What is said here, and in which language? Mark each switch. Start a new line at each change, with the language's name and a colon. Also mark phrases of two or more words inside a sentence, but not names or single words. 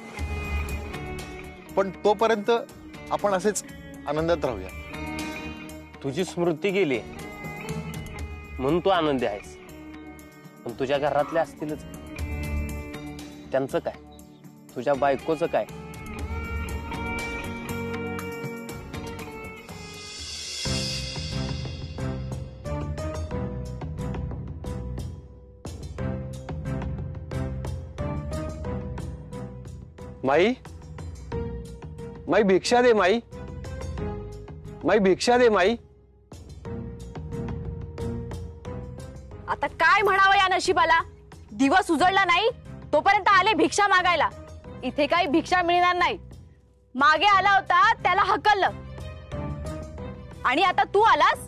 Marathi: पण तोपर्यंत आपण असेच आनंदात राहूया. तुझी स्मृती गेली म्हणून तू आनंदी आहेस, पण तुझ्या घरातले असतीलच. त्यांचं काय, तुझ्या बायकोचं काय? माई, माई भिक्षा दे. माई, माई भिक्षा दे. माई, आता काय म्हणावं या नशिबाला. दिवस उजळला नाही तोपर्यंत आले भिक्षा मागायला. इथे काही भिक्षा मिळणार नाही. मागे आला होता त्याला हकललं आणि आता तू आलास.